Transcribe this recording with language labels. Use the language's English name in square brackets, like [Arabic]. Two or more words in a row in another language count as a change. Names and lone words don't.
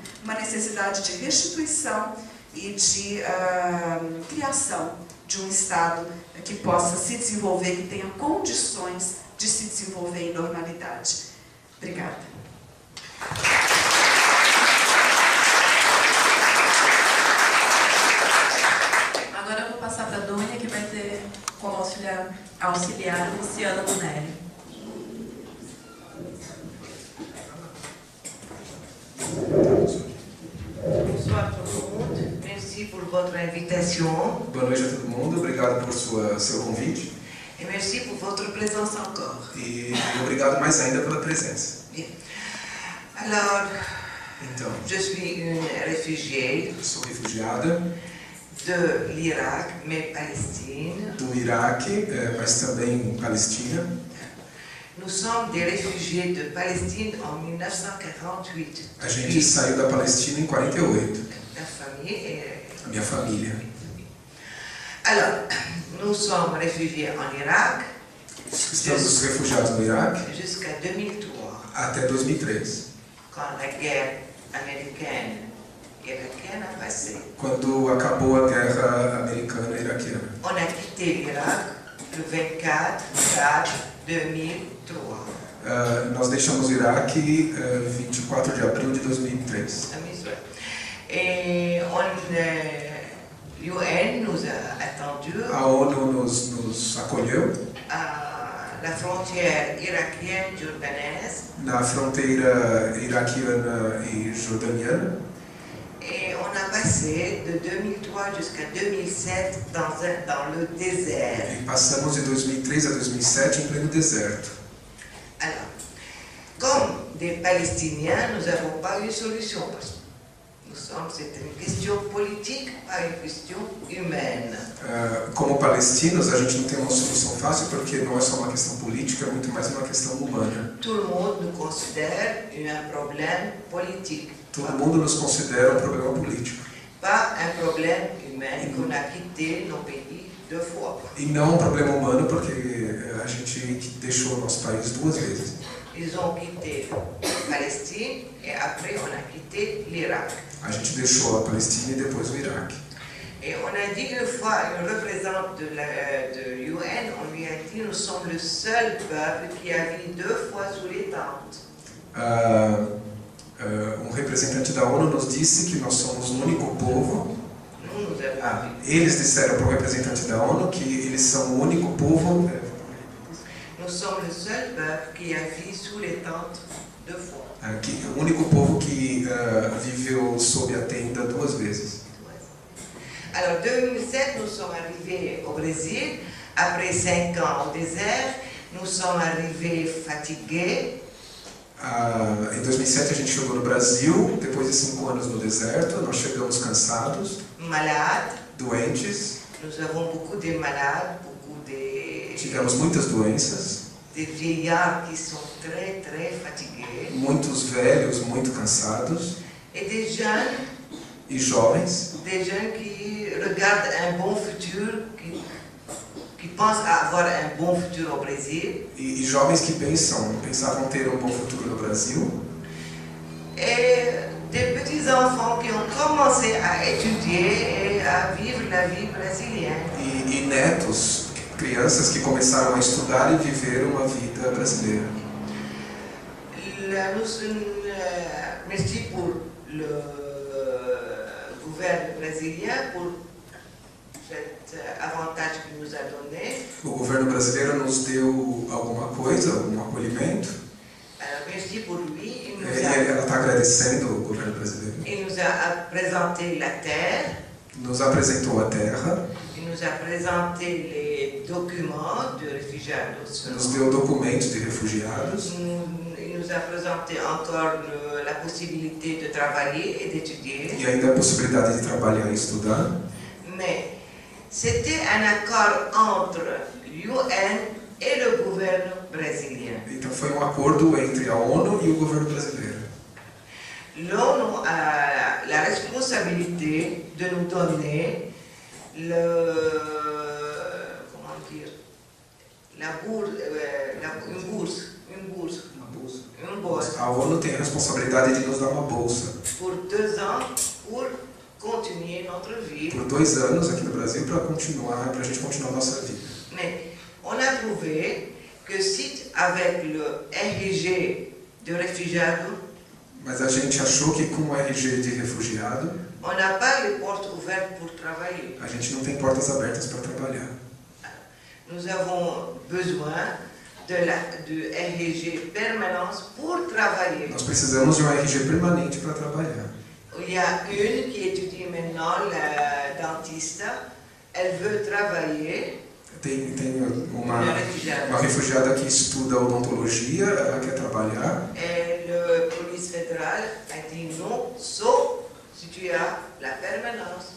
[Portuguese] Uma necessidade de restituição e de criação de um Estado que possa se desenvolver, que tenha condições de se desenvolver em normalidade. Obrigada. Agora eu vou passar para a Dônia, que vai ter como auxiliar Luciana Bonelli. [French] Bonsoir tout le monde, merci pour votre invitation. [Portuguese] Boa noite a todo mundo, obrigado por seu convite. [French] Et merci pour votre présence encore. [Portuguese] E obrigado mais ainda pela presença. [French] Bien. Alors, [Portuguese] Então, [French] je suis une réfugiée [Portuguese] sou refugiada [French] de l'Irak, mais Palestine. [Portuguese] do Iraque, mas também Palestina. [French] Nous sommes des réfugiés de Palestine en 1948. [Portuguese] A gente saiu da Palestina em 48, [French] La famille et... [Portuguese] a minha família. [French] Alors, nous sommes réfugiés en Irak [Portuguese] Estamos refugiados no Iraque [French] jusqu'à 2003, [Portuguese] até 2003, [French] quand la guerre américaine irakienne a passé. [Portuguese] quando acabou a guerra americana e iraquiana. [French] On a quitté l'Irak le 24 4 2003. [Portuguese] Nós deixamos o Iraque 24 de abril de 2003. [French] Et l'UN nous a attendus [Portuguese] A ONU nos acolheu [French] à la frontière irakienne-jordanaise [Portuguese] na fronteira iraquiana e jordaniana. [French] et on a passé de 2003 jusqu'à 2007 dans le désert. [Portuguese] E passamos de 2003 a 2007 em pleno deserto. [French] Alors, comme des Palestiniens, nous n'avons pas eu solution parce que c'est une question politique, pas une question humaine. [Portuguese] Como palestinos, a gente não tem uma solução fácil porque não é só uma questão política, é muito mais uma questão humana. [French] Tout le monde nous considère un problème politique. [Portuguese] Todo mundo nos considera um problema político. [French] Pas un problème humain qu'on a quitté nos pays 2 fois. [Portuguese] E não um problema humano porque a gente deixou o nosso país 2 vezes. [French] Ils ont quitté la Palestine et après on a quitté l'Irak. [Portuguese] A gente deixou a Palestina e depois o Iraque. [French] Et on a dit une fois, une représentante de l'UN, on lui a dit nous sommes le seul peuple qui a vécu 2 fois sous les tentes. [Portuguese] Um representante da ONU nos disse que nós somos o único povo. [French] Nous avons [Portuguese] Eles disseram para o representante da ONU que eles são o único povo. [French] Nous sommes le seul peuple qui a vécu sous les tentes 2 fois. [Portuguese] O único povo que viveu sob a tenda 2 vezes. [French] Alors, en 2007, nous sommes arrivés au Brésil. Après 5 ans au désert, nous sommes arrivés fatigués. [Portuguese] Em 2007 a gente chegou no Brasil, depois de 5 anos no deserto, nós chegamos cansados, [French] Malades. [Portuguese] doentes, [French] Nous avons beaucoup de malades, beaucoup [Portuguese] tivemos muitas doenças, [French] de vieillards qui sont très, très fatigués. [Portuguese] muitos velhos, muito cansados, [French] Et des jeunes [Portuguese] e jovens [French] qui regarde un bon futur, qui pense avoir un bon futur au Brésil. [Portuguese] E jovens que pensavam ter um bom futuro no Brasil. [French] Et des petits enfants qui ont commencé à étudier et à vivre la vie brésilienne. [Portuguese] E netos, crianças que começaram a estudar e viver uma vida brasileira. [French] Merci pour le gouvernement brésilien pour cet avantage que nous a donné. [Portuguese] O governo brasileiro nos deu alguma coisa, algum acolhimento. [French] Merci pour lui. [Portuguese] Ela está agradecendo o governo brasileiro. [French] Il nous a présenté la terre. [Portuguese] Nos apresentou a terra. [French] Il nous a présenté les documents de réfugiados. [Portuguese] Nos deu documentos de refugiados. [French] Il nous a présenté encore la possibilité de travailler et d'étudier. [Portuguese] E ainda a possibilidade de trabalhar e estudar. [French] Mais c'était un accord entre l'UN et le gouvernement brésilien. [Portuguese] Então foi um acordo entre a ONU e o governo brasileiro. [French] L'ONU a la responsabilité de nous donner une bourse. [Portuguese] A ONU tem a responsabilidade de nos dar uma bolsa. [French] Pour 2 ans, pour continuer notre vie. [Portuguese] Por 2 anos aqui no Brasil para a gente continuar a nossa vida. [French] Mais on a trouvé que si avec le RG de réfugiado, [Portuguese] mas a gente achou que com o RG de refugiado, [French] on n'a pas les portes ouvertes pour travailler. [Portuguese] A gente não tem portas abertas para trabalhar. [French] Nous avons besoin du RG permanence pour travailler. [Portuguese] Nós precisamos de um RG permanente para trabalhar. [French] Il y a une qui étudie maintenant, la dentiste, elle veut travailler. [Portuguese] Tem uma refugiada que estuda odontologia, ela quer trabalhar. [French] Et le police fédérale a dit non, sauf si tu as la permanence.